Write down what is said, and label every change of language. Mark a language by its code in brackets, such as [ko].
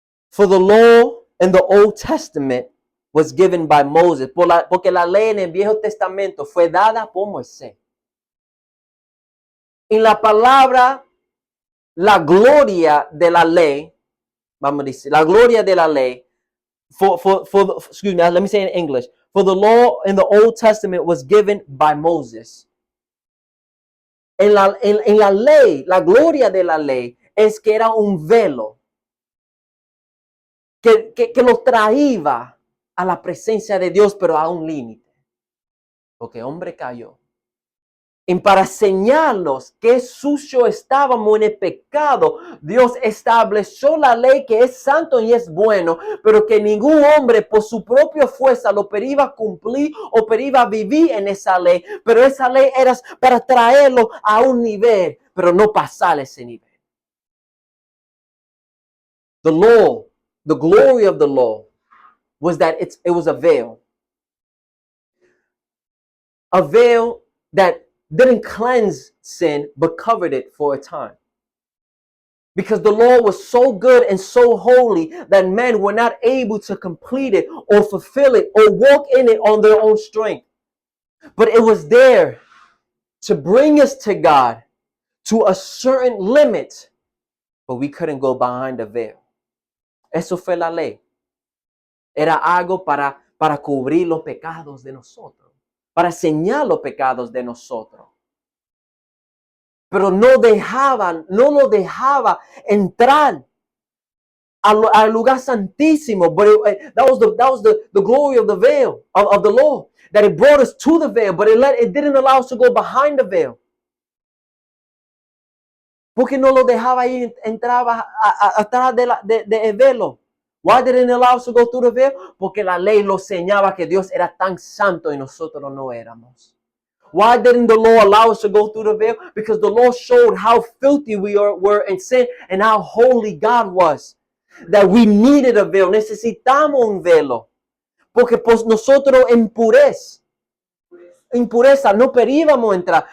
[en] For the law in the Old Testament was given by Moses. [es] Porque la ley en el Viejo Testamento fue dada por Moisés. En la palabra, la gloria de la ley, vamos a decir, la gloria de la ley, [en] excuse me, let me say in English. For the law in the Old Testament was given by Moses. [es] En la ley, la gloria de la ley es que era un velo que lo traía a la presencia de Dios, pero a un límite. Porque el hombre cayó. Y para señalarnos que sucio estábamos en el pecado, Dios estableció la ley que es santo y es bueno, pero que ningún hombre por su propia fuerza lo podía cumplir o podía vivir en esa ley. Pero esa ley era para traerlo a un nivel, pero no pasar ese nivel. [en] The law, the glory of the law was that it was a veil. A veil that didn't cleanse sin, but covered it for a time. Because the law was so good and so holy that men were not able to complete it or fulfill it or walk in it on their own strength. But it was there to bring us to God to a certain limit, but we couldn't go behind the veil. [es] Eso fue la ley. Era algo para cubrir los pecados de nosotros, para señalar los pecados de nosotros. Pero no lo dejaba entrar al lugar santísimo. [en] But that was the glory of the veil, of the law. That it brought us to the veil, but it didn't allow us to go behind the veil. [es] Porque no lo dejaba ahí, entraba atrás del velo. [en] Why didn't it allow us to go through the veil? [es] Porque la ley lo señalaba que Dios era tan santo y nosotros no éramos. [en] Why didn't the law allow us to go through the veil? Because the law showed how filthy we were in sin and how holy God was. That we needed a veil. [es] Necesitamos un velo. Porque pues nosotros impureza no podíamos entrar.